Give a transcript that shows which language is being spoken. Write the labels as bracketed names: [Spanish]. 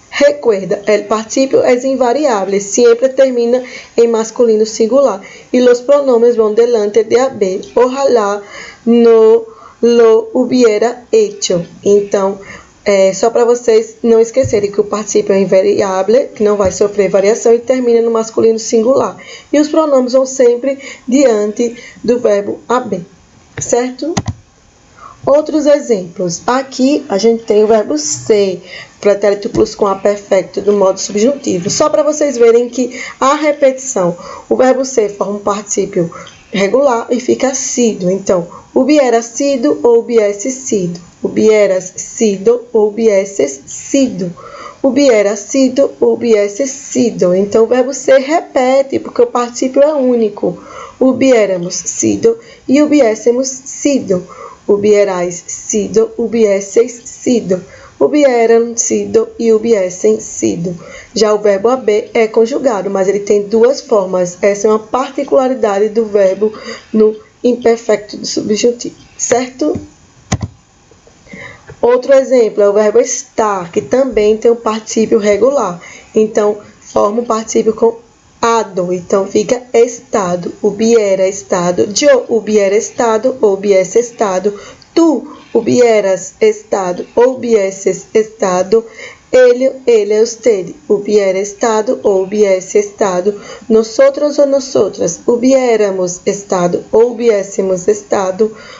[Spanish] Recuerda, el participio es invariable, siempre termina en masculino singular y los pronombres van delante de haber. Ojalá no lo hubiera hecho. [Portuguese] Então, só para vocês não esquecerem que o particípio é invariável, que não vai sofrer variação e termina no masculino singular. E os pronomes vão sempre diante do verbo haber, certo? Outros exemplos. Aqui a gente tem o verbo ser, pretérito plusquamperfecto do modo subjuntivo. Só para vocês verem que a repetição, o verbo ser forma um particípio regular e fica sido. [Spanish] Então, hubiera sido ou hubiese sido. Hubieras sido ou hubieses sido. Hubiera sido ou hubiese sido. [Portuguese] Então, o verbo ser repete, porque o particípio é único. [Spanish] Hubiéramos sido e hubiésemos sido. Hubierais sido, hubieseis sido. Hubieran sido e hubiesen sido. [Portuguese] Já o verbo haber é conjugado, mas ele tem duas formas. Essa é uma particularidade do verbo no imperfecto do subjuntivo, certo? Outro exemplo é o verbo estar, que também tem um particípio regular. Então, forma um particípio com ado. Então, fica estado. [Spanish] Hubiera estado. Yo hubiera estado, hubiese estado. Tu hubieras estado, hubieses estado. [Portuguese] Ele, [Spanish] usted, hubiera estado ou hubiese estado. Nosotros ou nosotras, hubiéramos estado ou hubiésemos estado.